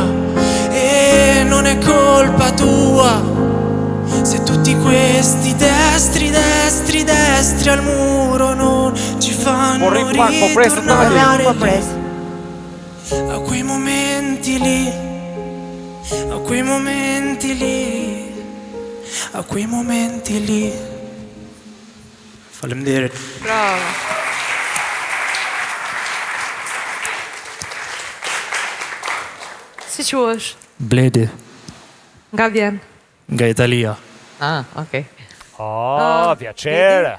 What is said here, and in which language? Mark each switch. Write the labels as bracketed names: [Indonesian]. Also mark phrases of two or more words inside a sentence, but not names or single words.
[Italian] E non è colpa tua se tutti questi destri al muro non ci fanno ritornare a quei momenti lì, a quei momenti lì, a quei momenti lì. [Albanian] Faleminderit. Bravo. Si quhesh? Bledi, Nga vjen? nga Italia. Okay. [Italian] Piacere.